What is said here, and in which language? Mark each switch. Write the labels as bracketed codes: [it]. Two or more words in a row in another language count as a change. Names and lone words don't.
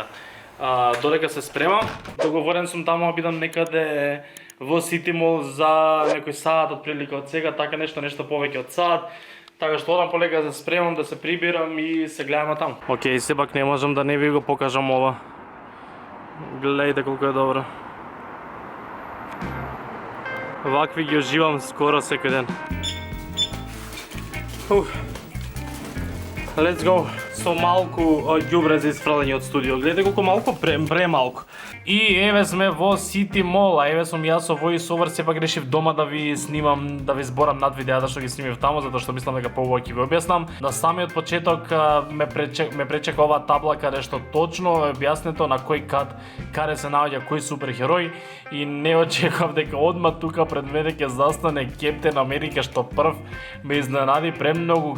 [mk] Додека се спремам, договорен сум таму да бидам некаде во Сити Мол за некој саат отприлика од сега, така нешто повеќе од саат. Така што одам полека да се спремам, да се прибирам и се гледаме таму. Океј, сепак не можам да не ви го покажам ова. Гледајте колку е добро. Вакви ги уживам скоро секој ден. [en] Let's go! [mk] Со малку ѓубре за испралање од студио. Гледате колку малку, премалку. И еве сме во Сити Мол, а еве сум јас со [en] voice over, [mk] сепак решив дома да ви снимам, да ви зборам над видеата што ги снимив таму, затоа што мислам дека поубаво ќе ви објаснам. На самиот почеток ме пречека оваа табла каде што точно е објаснето на кој каде се наоѓа кој суперхерој и не очекував дека одма тука пред мене ќе застане Кептен Америка што прв ме изненади премногу.